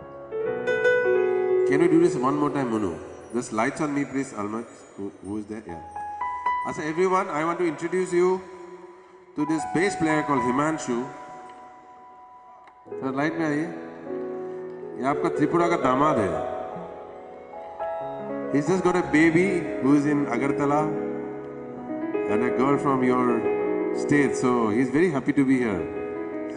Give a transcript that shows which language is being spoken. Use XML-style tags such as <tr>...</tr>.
<en>Can we do this one more time, Monu? Just lights on me, please, Almat. Who is there? Yeah. So everyone, I want to introduce you to this bass player called Himanshu.</en> <hi>Sir, light में आइए. ये आपका त्रिपुरा का दामाद है.</hi> <en>He's just got a baby who is in Agartala and a girl from your state. So he's very happy to be here.</en>